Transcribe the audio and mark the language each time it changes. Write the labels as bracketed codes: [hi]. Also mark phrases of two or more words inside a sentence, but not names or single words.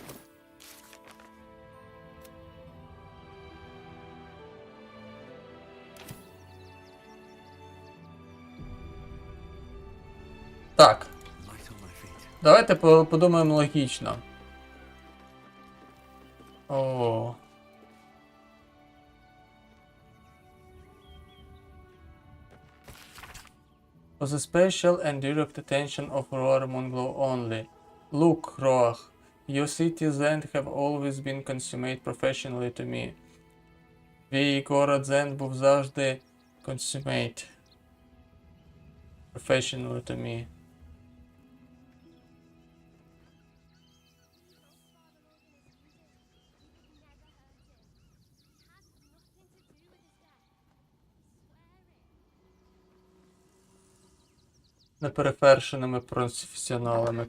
[uk] Так. Давайте подумаємо логічно. О. [en] For the special and direct attention of Roar Monglo only. Look, Roar, your cities land have always been consummate professionally to me. [uk] Твій город Зен був завжди [en] consummate professionally to me. [uk] Неперевершеними професіоналами.